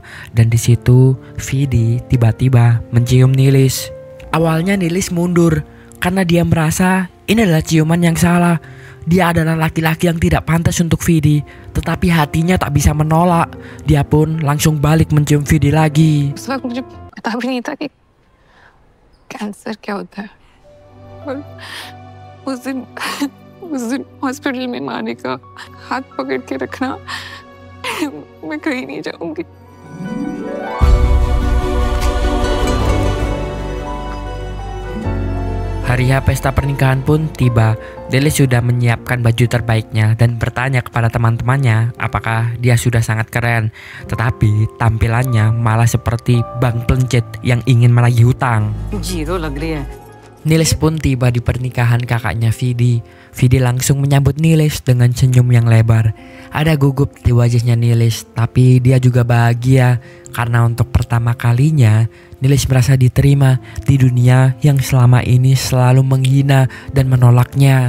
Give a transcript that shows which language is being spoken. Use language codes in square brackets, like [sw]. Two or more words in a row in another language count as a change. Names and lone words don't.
[id] Dan di situ, Vidi tiba-tiba mencium Nilis. Awalnya Nilis mundur karena dia merasa ini adalah ciuman yang salah. Dia adalah laki-laki yang tidak pantas untuk Vidi, tetapi hatinya tak bisa menolak. Dia pun langsung balik mencium Vidi lagi. [hi] उस वक्त मुझे पता भी नहीं था कि कैंसर क्या होता है। और उस दिन हॉस्पिटल में माँ ने कहा हाथ पकड़ के रखना, मैं कहीं नहीं जाऊंगी। [id] Hari H pesta pernikahan pun tiba. Nilis sudah menyiapkan baju terbaiknya dan bertanya kepada teman-temannya apakah dia sudah sangat keren. Tetapi tampilannya malah seperti bank pelencet yang ingin menagih hutang. [hi] जीरो लग रही है। [id] Nilis pun tiba di pernikahan kakaknya Vidi. Vidi langsung menyambut Nilis dengan senyum yang lebar. Ada gugup di wajahnya Nilis, tapi dia juga bahagia karena untuk pertama kalinya Nilis merasa diterima di dunia yang selama ini selalu menghina dan menolaknya.